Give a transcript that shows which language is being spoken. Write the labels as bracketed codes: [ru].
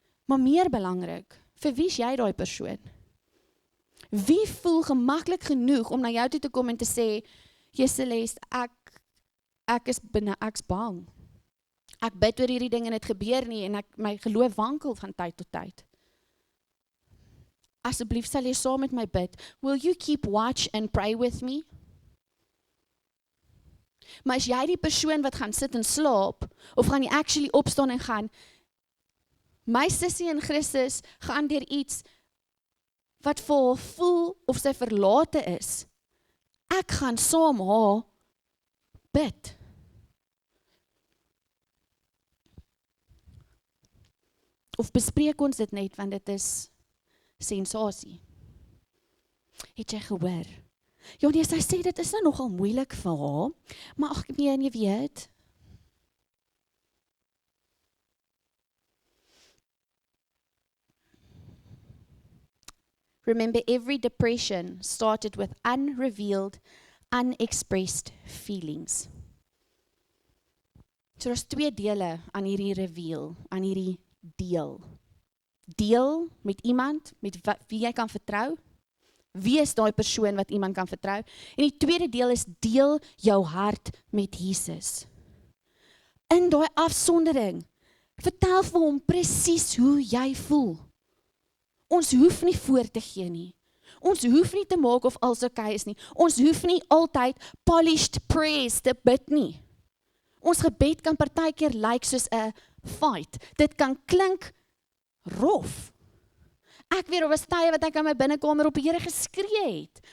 [af] Maar meer belangrik, vir wie is jy daai persoon? Wie voel gemaklik genoeg om na jou toe te kom en te sê, Celeste, ek's bang. Ek bid oor hierdie ding en dit gebeur nie en my geloof wankel van tyd tot tyd. Asseblief sal jy saam met my bid. [en] Will you keep watch and pray with me? [af] Maar as jy die persoon wat gaan sit en slaap, of gaan jy actually opstaan en gaan, my sussie in Christus gaan deur iets wat vir haar voel of sy verlate is. Ek gaan saam haar bid. Of bespreek ons dit net, want dit is sensasie. Het jy gehoor? Ja nee, sy sê dit is nou nogal moeilik vir haar, maar ag nee, jy weet. [en] Remember, every depression started with unrevealed, unexpressed feelings. [af] So daar's 2 dele aan hierdie reveal, aan hierdie deel. Deel met iemand, met wie jy kan vertrou. Wie is daai persoon wat iemand kan vertrou? En die tweede deel is deel jou hart met Jesus. In daai afsondering, Vertel vir hom presies hoe jy voel. Ons hoef nie voor te gee nie. Ons hoef nie te maak of alles okay is nie. Ons hoef nie altyd [en] polished prayers [af] te bid nie. Ons gebed kan partykeer lyk soos 'n fight. Dit kan klink rof. Ek weet, op 'n tye wat ek in my binnekamer op die Here geskree het.